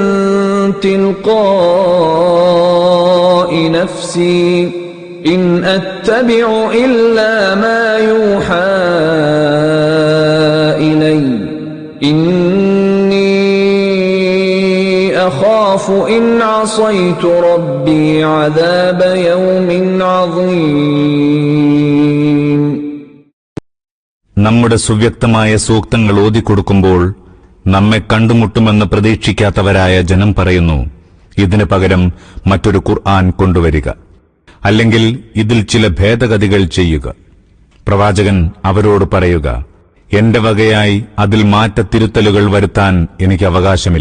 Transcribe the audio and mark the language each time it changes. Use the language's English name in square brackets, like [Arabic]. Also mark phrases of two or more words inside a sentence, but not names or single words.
[Arabic] تِلْقَاءِ نَفْسِي إِنْ أَتَّبِعُ إِلَّا مَا يُوحَى إِلَيَّ إِنِّي أَخَافُ إِنْ عَصَيْتُ رَبِّي عَذَابَ يَوْمٍ عَظِيمٍ. [Malayalam] നമ്മുടെ സുവ്യക്തമായ സൂക്തങ്ങൾ ഓതിക്കൊടുക്കുമ്പോൾ നമ്മെ കണ്ടുമുട്ടുമെന്ന് പ്രതീക്ഷിക്കാത്തവരായ ജനം പറയുന്നു, ഇതിനു പകരം മറ്റൊരു ഖുർആൻ കൊണ്ടുവരിക, അല്ലെങ്കിൽ ഇതിൽ ചില ഭേദഗതികൾ ചെയ്യുക. പ്രവാചകൻ അവരോട് പറയുക, എന്റെ വകയായി അതിൽ മാറ്റത്തിരുത്തലുകൾ വരുത്താൻ എനിക്ക് അവകാശമില്ല.